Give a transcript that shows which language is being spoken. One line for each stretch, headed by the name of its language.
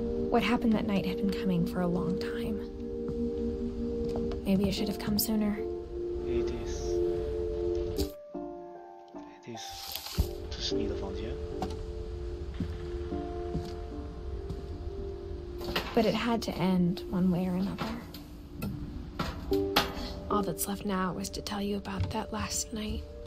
English: What happened that night had been coming for a long time. Maybe it should have come sooner.
Chinese: Edith, 这是你的房间。
English: But it had to end one way or another. All that's left now is to tell you about that last night.